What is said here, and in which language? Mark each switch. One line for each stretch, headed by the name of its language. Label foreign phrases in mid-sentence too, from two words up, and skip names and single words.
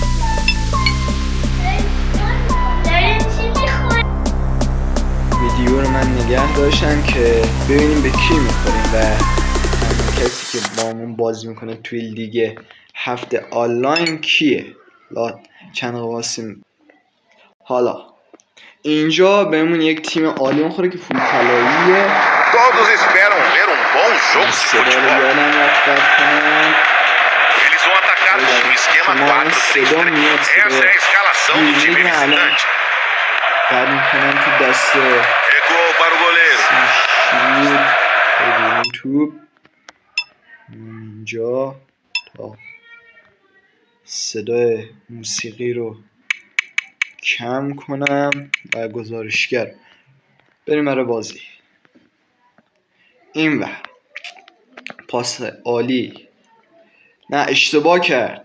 Persian: ویدیو رو من نگه داشتم که ببینیم به کی میخوریم و همون کسی که با همون بازی میکنه توی لیگ هفته آنلاین کیه. چند قواسیم. حالا اینجا بهمون یک تیم عالی میخوره که فول طلاییه.
Portuguese: Todos esperam ver um bom jogo de futebol. Eles vão atacar com um esquema 4-3-3. Essa é a escalação do time visitante. Recuou para o goleiro.
Persian: اینجا تا صدای موسیقی رو کم کنم و گزارشگر بریم برای بازی. این ور پاس عالی، نه اشتباه کرد.